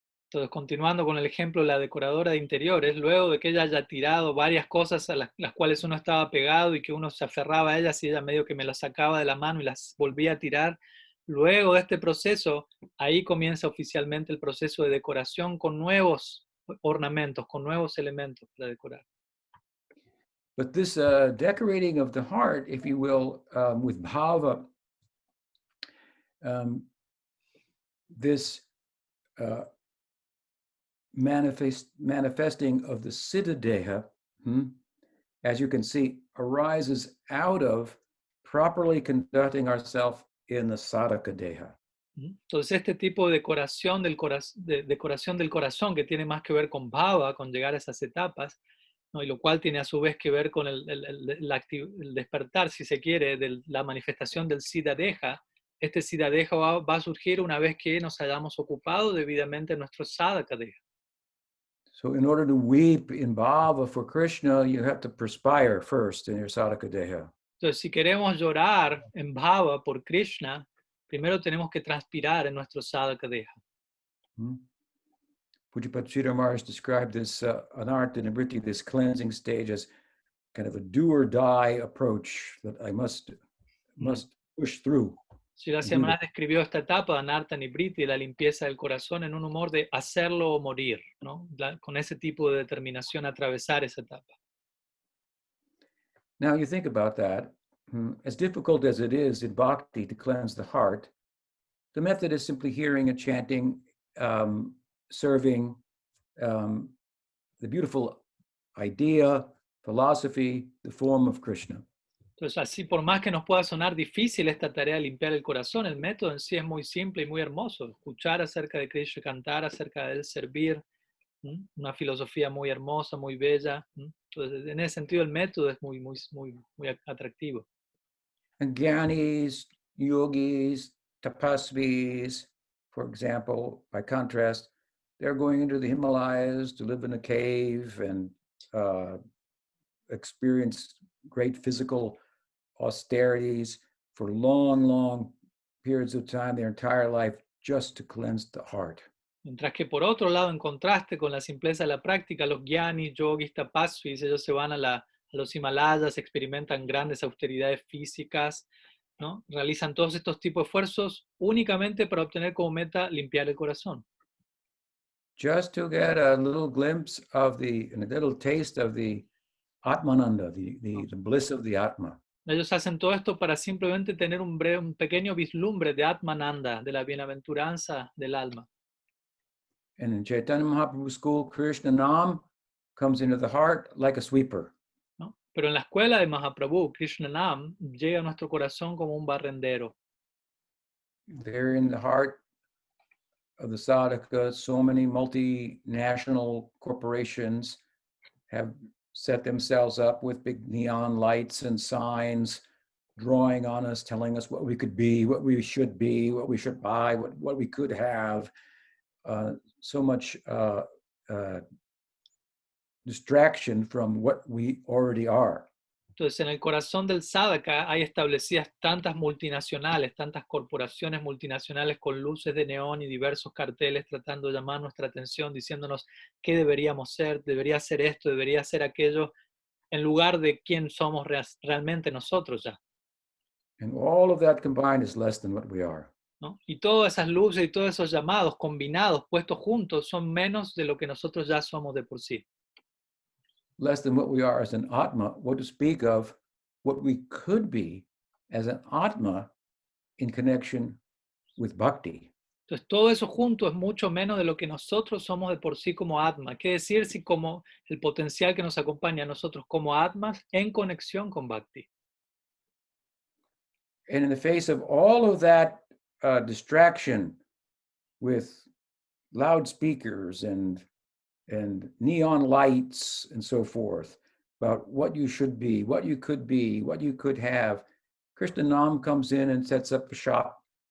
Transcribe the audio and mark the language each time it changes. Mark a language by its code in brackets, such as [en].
[es] Entonces, continuando con el ejemplo de la decoradora de interiores, luego de que ella haya tirado varias cosas a las cuales uno estaba pegado y que uno se aferraba a ellas y ella medio que me las sacaba de la mano y las volvía a tirar, luego de este proceso, ahí comienza oficialmente el proceso de decoración con nuevos ornamentos, con nuevos elementos para decorar. [en] But this decorating of the heart, if you will, with bhava, this manifesting of the siddha deha, as you can see, arises out of properly conducting ourselves in the sadhaka deha. [es] Entonces este tipo de decoración del corazón que tiene más que ver con bhava, con llegar a esas etapas, ¿no? Y lo cual tiene a su vez que ver con el despertar, si se quiere, de la manifestación del siddha deha. Este siddha deha va a surgir una vez que nos hayamos ocupado debidamente nuestro sadhaka deha. [en] So in order to weep in bhava for Krishna, you have to perspire first in your sadhaka deha. [es] Entonces, si queremos llorar en bhava por Krishna, primero tenemos que transpirar en nuestro sadhaka deha. [en] Pujapad Sridhar Maharaj described this anartha nivriti, this cleansing stage, as kind of a do or die approach that I must push through. [es] Srila Maharaj describió esta etapa de anartha nivriti, la limpieza del corazón, en un humor de hacerlo o morir, ¿no? Con ese tipo de determinación atravesar esa etapa. [en] Now you think about that, as difficult as it is in bhakti to cleanse the heart, the method is simply hearing and chanting, serving the beautiful idea, philosophy, the form of Krishna. [es] Entonces, así por más que nos pueda sonar difícil esta tarea de limpiar el corazón, el método en sí es muy simple y muy hermoso. Escuchar acerca de Krishna, cantar acerca de él, servir, una filosofía muy hermosa, muy bella. Entonces, en ese sentido, el método es muy atractivo. [en] And Gyanis, yogis, tapasvis, for example, by contrast, they're going into the Himalayas to live in a cave and experience great physical austerities for long periods of time, their entire life, just to cleanse the heart. [es] Mientras que por otro lado, en contraste con la simpleza de la práctica, los gyanis, yogis, tapasvis, ellos se van a los Himalayas, experimentan grandes austeridades físicas, ¿no? Realizan todos estos tipos de esfuerzos únicamente para obtener como meta limpiar el corazón. [en] Just to get a little glimpse of a little taste of the Atmananda, the bliss of the Atma. [es] Ellos hacen todo esto para simplemente tener un pequeño vislumbre de Atmananda, de la bienaventuranza del alma. [en] And in Chaitanya Mahaprabhu's school, Krishna Nam comes into the heart like a sweeper. [es] ¿No? Pero en la escuela de Mahaprabhu, Krishna Nam llega a nuestro corazón como un barrendero. [en] There in the heart of the sadhaka, so many multinational corporations have set themselves up with big neon lights and signs, drawing on us, telling us what we could be, what we should buy, what we could have. So much distraction from what we already are. [es] Entonces, en el corazón del sadhaka hay establecidas tantas multinacionales, tantas corporaciones multinacionales con luces de neón y diversos carteles tratando de llamar nuestra atención, diciéndonos qué deberíamos ser, debería ser esto, debería ser aquello, en lugar de quién somos realmente nosotros ya. [en] And all of that combined is less than what we are. [es] ¿No? Y todas esas luces y todos esos llamados combinados, puestos juntos, son menos de lo que nosotros ya somos de por sí. [en] Less than what we are as an Atma, what to speak of what we could be as an Atma in connection with Bhakti. [es] Entonces todo eso junto es mucho menos de lo que nosotros somos de por sí como Atma. ¿Qué decir si como el potencial que nos acompaña a nosotros como Atmas en conexión con Bhakti? [en] And in the face of all of that distraction with loudspeakers and neon lights and so forth about what you should be, what you could be, what you could have, Krishna Nam comes in and sets up a shop